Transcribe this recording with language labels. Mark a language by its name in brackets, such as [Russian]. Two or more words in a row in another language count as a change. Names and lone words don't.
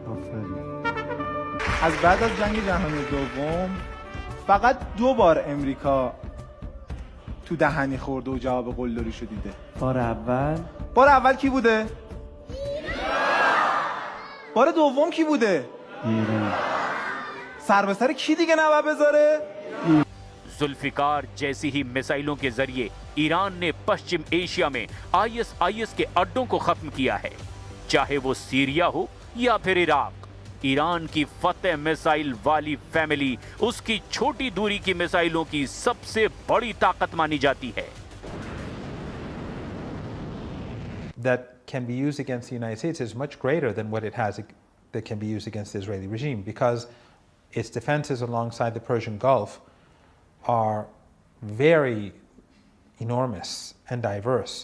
[Persian] از بعد از جنگ جهانی دوم فقط 2 بار امریکا تو دهنی خورده و جواب قلدریشو دیده. بار اول کی بوده؟ بار دوم کی بوده؟ سر به سر کی دیگه نباید بذاره؟ [Hindi] जुल्फिकार जैसी ही मिसाइलों के जरिए ईरान ने पश्चिम एशिया में आईएसआईएस के अड्डों को खत्म किया है, चाहे वो सीरिया हो या फिर इराक। ईरान की फतेह मिसाइल वाली फैमिली उसकी छोटी दूरी की मिसाइलों की सबसे बड़ी ताकत मानी जाती है। [English] That can be used against the United States is much greater than what it has that can be used against the Israeli regime, because its defenses alongside the Persian Gulf are very enormous and diverse.